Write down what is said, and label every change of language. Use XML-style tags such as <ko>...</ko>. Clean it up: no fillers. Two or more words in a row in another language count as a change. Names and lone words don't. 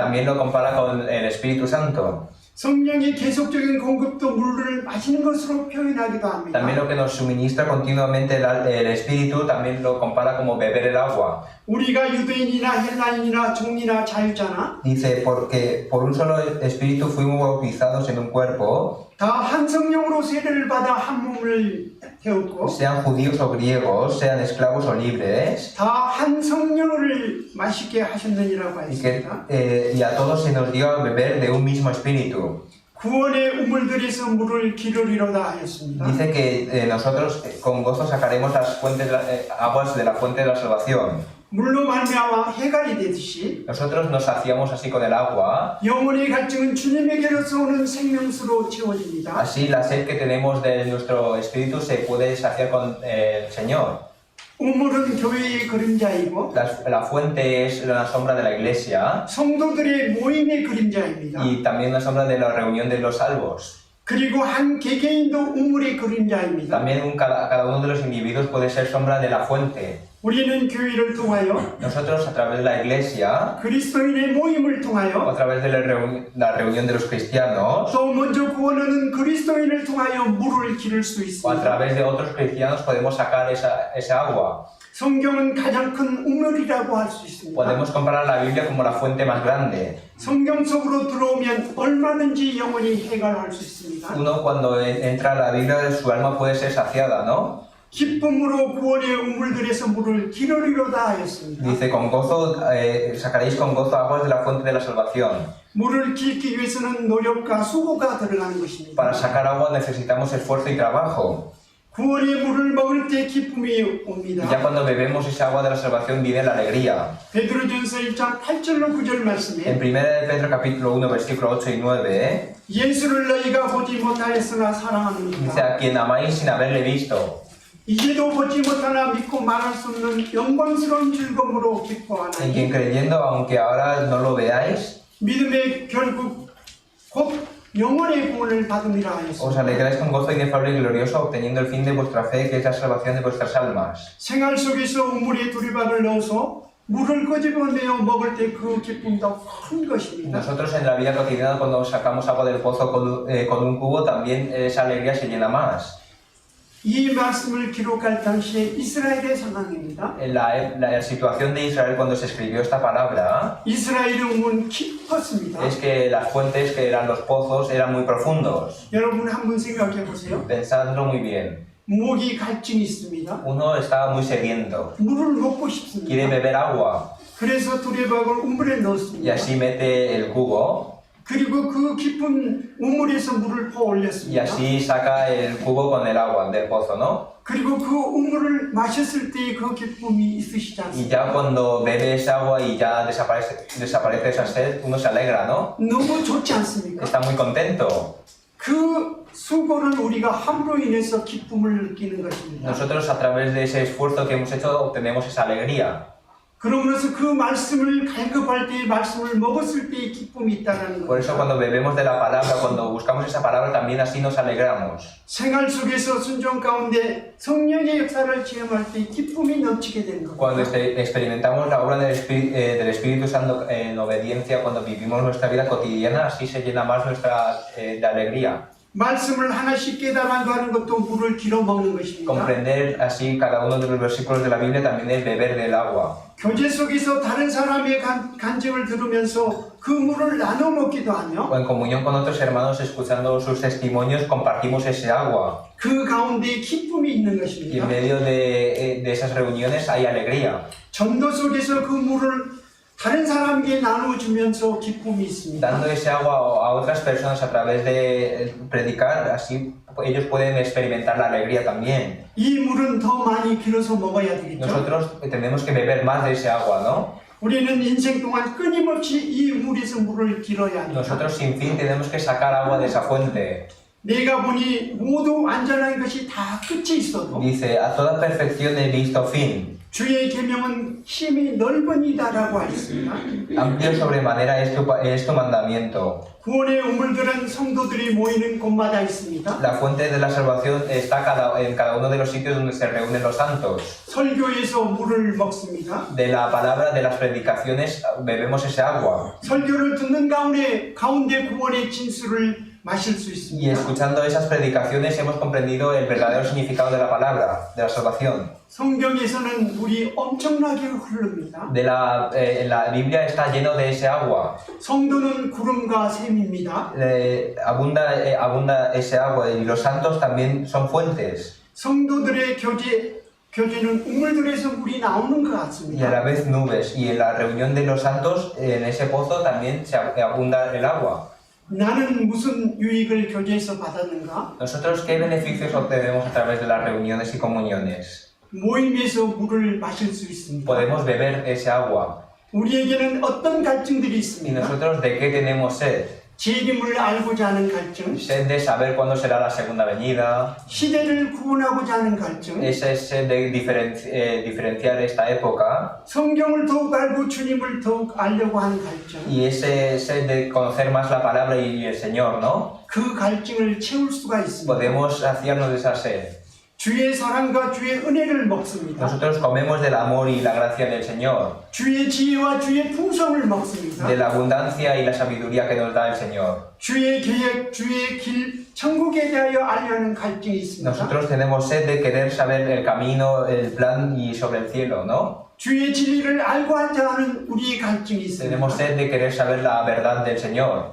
<es>También lo compara con el Espíritu Santo.</es> <ko>성령의 계속적인 공급도 물을 마시는 것으로 표현하기도 합니다.</ko> <es>También lo que nos suministra continuamente el Espíritu también lo compara como beber el agua.</es> <ko>우리가 유대인이나 헬라인이나 종이나 자유자나</ko> <es>Dice, porque por un solo Espíritu fuimos bautizados en un cuerpo,</es> <ko>다 한 성령으로 세례를 받아 한 몸을 태웠고</ko> <es>sean judíos o griegos, sean esclavos o libres,</es> <ko>다 한 성령을 마시게 하셨느니라고</ko> <es>y, que,</es> <ko>했습니다.</ko> <es>y a todos se nos dio a beber de un mismo Espíritu.</es> <ko>구원의 우물들에서 물을 기르리로다 하였습니다.</ko> <es>Dice que nosotros con gozo sacaremos las fuentes, aguas de la fuente de la salvación.</es> <ko>물로 말미암아 해갈이 되듯이</ko> <es>Nosotros nos saciamos así con el agua,</es> <ko>영혼의 갈증은 주님에게로서 오는 생명수로 채워집니다.</ko> <es>así la sed que tenemos de nuestro espíritu se puede saciar con el Señor.</es> <ko>우물은 교회의 그림자이고</ko> <es>La fuente es la sombra de la iglesia</es> <ko>성도들의 모임의 그림자입니다.</ko> <es>y también la sombra de la reunión de los salvos.</es> <ko>그리고 한 개개인도 우물의 그림자입니다.</ko> <es>También cada uno de los individuos puede ser sombra de la fuente.</es> <ko>우리는 교회를 통하여</ko> <es>Nosotros a través de la iglesia</es> <ko>그리스도인의 모임을 o 통하여</ko> <es>a través de la reunión de los cristianos</es> <ko>또 먼저 구원하는 그리스도인을 통하여 물을 기를 수</ko> <es>o a</es> <ko>있습니다.</ko> <es>través de otros cristianos podemos sacar esa agua.</es> <ko>성경은 가장 큰 우물이라고 할 수 있습니다.</ko> <es>Podemos comparar la Biblia como la fuente más grande.</es> <ko>성경 속으로 들어오면 얼마든지 영원히 해결할 수 있습니다.</ko> <es>Uno cuando entra a la Biblia su alma puede ser saciada, ¿no?</es> <ko>기쁨으로 구원의 우물들에서 물을 기르리로다 하였습니다.</ko> <es>Dice, con gozo, sacaréis con gozo aguas de la fuente de la salvación.</es> <ko>물을 기르기 위해서는 노력과 수고가 들어가는 것입니다.</ko> <es>Para sacar agua necesitamos esfuerzo y trabajo.</es> <ko>구원의 물을 먹을 때 기쁨이</ko> <es>Y ya</es> <ko>옵니다.</ko> <es>cuando bebemos esa agua de la salvación viene la alegría.</es> <ko>베드로전서 1장 8절로 9절 En 말씀에</ko> <es>1 de Pedro capítulo 1 versículo 8 y 9</es> <ko>예수를 너희가 보지 못하였으나 dice, 사랑하느니라.</ko> <es>a quien amáis sin haberle visto,</es> <ko>이제도 보지 못하나 믿고 말할 수 없는 영광스러운 즐거움으로 en 기뻐하나니</ko> <es>quien creyendo, aunque ahora no lo veáis,</es> <ko>믿음의 결국 곧 영원의 구원을 받으리라 os 하였습니다.</ko> <es>alegráis con gozo inefable y glorioso, obteniendo el fin de vuestra fe, que es la salvación de vuestras almas.</es> <ko>생활 속에서 우물에 두리밥을 넣어서 물을 끄집어내어 먹을 때 그 기쁨도 큰 것입니다.</ko> <es>Nosotros en la vida cotidiana cuando sacamos agua del pozo con un cubo, también esa alegría se llena más.</es> <ko>이 말씀을 기록할 당시에 이스라엘의 상황입니다.</ko> <es>En la situación de Israel cuando se escribió esta palabra</es> <ko>이스라엘의 우물은 깊었습니다.</ko> <es>es que las fuentes que eran los pozos eran muy profundos.</es> <ko>여러분 한번 생각해 보세요.</ko> <es>Pensadlo muy bien.</es> <ko>목이 갈증이 있습니다.</ko> <es>Uno estaba muy sediento,</es> <ko>물을 먹고 quiere 싶습니다.</ko> <es>beber agua</es> <ko>그래서 두레박을 우물에 y 넣었습니다.</ko> <es>así mete el cubo</es> <ko>그리고 그 깊은 우물에서 물을 퍼 y 올렸습니다.</ko> <es>así saca el cubo con el agua del pozo, ¿no?</es> <ko>그리고 그 우물을 마셨을 때 그 기쁨이 있으시지 Y 않습니까?</ko> <es>ya cuando bebe esa agua y ya desaparece esa sed, uno se alegra, ¿no?</es> <ko>너무 좋지 않습니까?</ko> <es>Está muy contento.</es> <ko>그 수고를 우리가 함으로 인해서 기쁨을 느끼는 것입니다.</ko> <es>Nosotros a través de ese esfuerzo que hemos hecho obtenemos esa alegría.</es> <ko>그러므로서 그 말씀을 갈급할 때 말씀을 먹었을 때의 기쁨이 있다는</ko> <es>Por eso</es> <ko>겁니다.</ko> <es>cuando bebemos de la palabra, cuando buscamos esa palabra, también así nos alegramos.</es> <ko>생활 속에서 순종 가운데 성령의 역사를 체험할 때 기쁨이 넘치게 되는 Cuando 겁니다.</ko> <es>experimentamos la obra del Espíritu Santo en obediencia, cuando vivimos nuestra vida cotidiana, así se llena más nuestra de alegría.</es> <ko>말씀을 하나씩 깨달아가는 것도 물을 길어 먹는 것입니다.</ko> <es>Comprender así cada uno de los versículos de la Biblia también es beber del agua.</es> <ko>교제 속에서 다른 사람의 간증을 들으면서 그 물을 나눠 먹기도 하며</ko> <es>O en comunión con otros hermanos, escuchando sus testimonios, compartimos ese agua.</es> <ko>그 가운데 기쁨이 있는 Y 것입니다.</ko> <es>en medio de esas reuniones hay alegría.</es> <ko>전도 속에서 그 물을 다른 사람에게 나눠주면서 기쁨이 있습니다.</ko> <es>Dando ese agua a otras personas a través de predicar, así ellos pueden experimentar la alegría también.</es> <ko>이 물은 더 많이 길어서 먹어야 되겠죠.</ko> <es>Nosotros tenemos que beber más de ese agua, ¿no?</es> <ko>우리는 인생 동안 끊임없이 이 물에서 물을 길어야 합니다.</ko> <es>Nosotros sin fin tenemos que sacar agua de esa fuente.</es> <ko>내가 보니 모두 완전한 것이 다 끝이 있어도</ko> <es>Dice, a toda perfección he visto fin.</es> <ko>주의 계명은 힘이 넓으니다라고 하였습니다.</ko> <es>Amplio sobremanera es tu mandamiento.</es> <ko>구원의 우물들은 성도들이 모이는 곳마다 있습니다.</ko> <es>La fuente de la salvación está en cada uno de los sitios donde se reúnen los santos.</es> <ko>설교에서 물을 먹습니다.</ko> <es>De la palabra, de las predicaciones, bebemos ese agua.</es> <ko>설교를 듣는 가운데 구원의 진수를 마실 수 Y 있습니다.</ko> <es>escuchando esas predicaciones hemos comprendido el verdadero significado de la palabra, de la salvación.</es> <ko>성경에서는 물이 엄청나게 흐릅니다.</ko> <es>La Biblia está lleno de ese agua.</es> <ko>성도는 구름과 샘입니다.</ko> <es>Abunda ese agua y los santos también son fuentes.</es> <ko>성도들의 교제는 우물들에서 물이 나오는 것</ko> <es>Y a</es> <ko>같습니다.</ko> <es>la vez nubes. Y en la reunión de los santos, en ese pozo también se abunda el agua.</es> <ko>나는 무슨 유익을 교제에서 받았는가?</ko> <es>¿Nosotros qué beneficios obtenemos a través de las reuniones y comuniones?</es> <ko>모임에서 물을 마실 수 있습니다.</ko> <es>Podemos beber ese agua.</es> <ko>우리에게는 어떤 갈증들이 ¿Y 있습니다.</ko> <es>nosotros de qué tenemos sed?</es> <ko>재림을 알고자 하는 갈증,</ko> <es>Sed de saber cuándo será la segunda venida.</es> <ko>시대를 구원하고자 하는 갈증,</ko> <es>Esa es sed de diferenciar esta época.</es> <ko>성경을 더욱 알고 주님을 더욱 알려고 하는 갈증.</ko> <es>Y ese sed de conocer más la palabra y el Señor, ¿no?</es> <ko>그 갈증을 채울 수가 있습니다.</ko> <es>Podemos saciarnos de esa sed.</es> <ko>주의 사랑과 주의 은혜를 먹습니다.</ko> <es>Nosotros comemos del amor y la gracia del Señor,</es> <ko>주의 지혜와 주의 풍성을 먹습니다.</ko> <es>de la abundancia y la sabiduría que nos da el Señor.</es> <ko>주의 계획, 주의 길, 천국에 대하여 알려는 갈증이 있습니다.</ko> <es>Nosotros tenemos sed de querer saber el camino, el plan y sobre el cielo, ¿no?</es> <ko>주의 진리를 알고자 하는 우리의 갈증이 있습니다.</ko> <es>Tenemos sed de querer saber la verdad del Señor.</es>